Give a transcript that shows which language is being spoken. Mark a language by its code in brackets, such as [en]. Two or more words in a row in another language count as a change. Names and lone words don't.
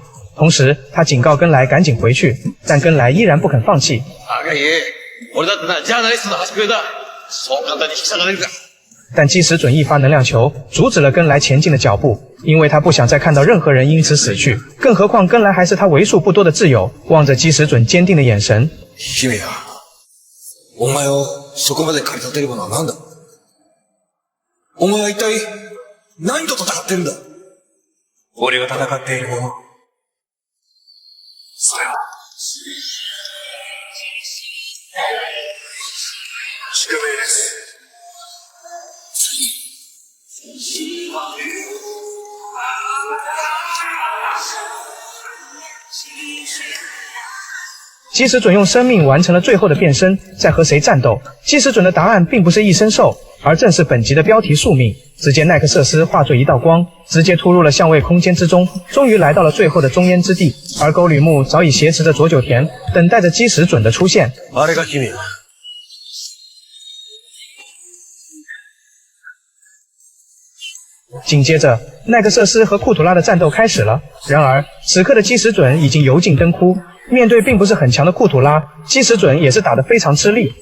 [zh] 同时，他警告根来赶紧回去，但根来依然不肯放弃。但基石准一发能量球阻止了根来前进的脚步，因为他不想再看到任何人因此死去，更何况根来还是他为数不多的挚友。望着基石准坚定的眼神， [ja] 姫や、お前をそこまで駆り立てるものは何だ？お前は一体何と戦ってるんだ？俺が戦っているもの。それは宿命です。 [zh] 基石准用生命完成了最后的变身，在和谁战斗？基石准的答案并不是异生兽，而正是本集的标题宿命。只见奈克瑟斯化作一道光，直接突入了相位空间之中，终于来到了最后的中烟之地。而沟吕木早已挟持着佐久田，等待着基石准的出现。 [ja] あれが君。 [zh] 紧接着，奈克瑟斯和库图拉的战斗开始了。然而，此刻的基石准已经油尽灯枯，面对并不是很强的库图拉，基石准也是打得非常吃力。